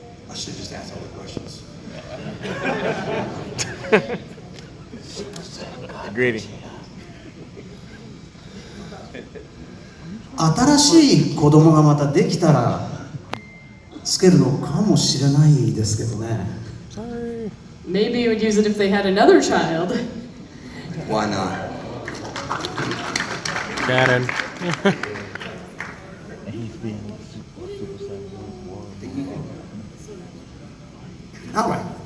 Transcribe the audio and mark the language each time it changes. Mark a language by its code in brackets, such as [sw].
[en] I should have just asked all the questions. Greedy. [ja] 新しい子供がまたできたらつけるのかもしれないですけどね。 [en] Maybe you would use it if they had another child. Why not? Cannon. All right.